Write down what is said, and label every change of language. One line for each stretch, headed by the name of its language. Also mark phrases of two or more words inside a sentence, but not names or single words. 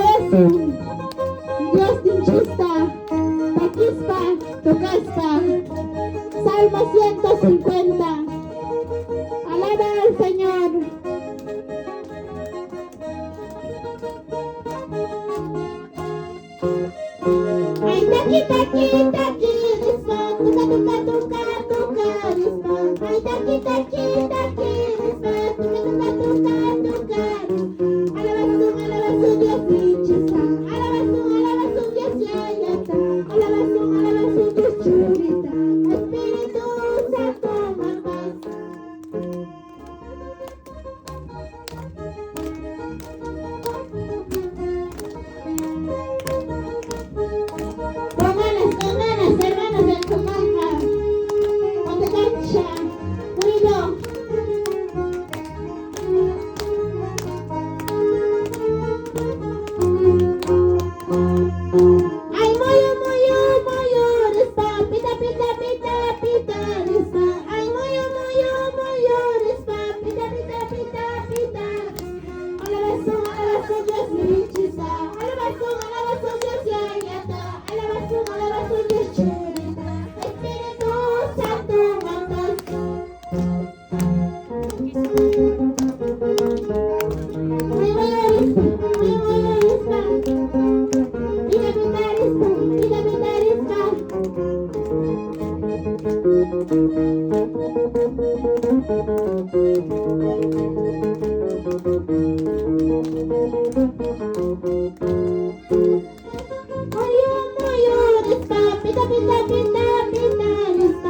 Quechua: Alabazun, Dios Tinchista, Taquispa, Tocaspa,
Spanish: Salmo 150. Alaba al Señor.
Quechua: Ay, taqui, taqui, taqui, rispa, tuca, tuca, tuca, tuca, rispa. Ay, taqui, taqui, taqui, rispa, tuca, tuca, tuca, tuca. Alabazun, Dios Tinchista. Alabazun, Dios Yayata. Alabazun, Dios Churita. Espíritu Santo, mamás.
Spanish: Con ganas, hermanos de Tucumán, con cancha, unido.
Quechua: Ay, moyo, rispa, pita, pita, pita, pita, rispa. Ay, moyo, rispa, pita, pita, pita, pita. Alabazun, Dios Tinchista. Alabazun, Dios Yayata. Alabazun, Dios Churita. Espíritu Santo, mamás. Muy rispa. Pita, rispa. Moyo, rispa, pita, pita, pita, pita, rispa.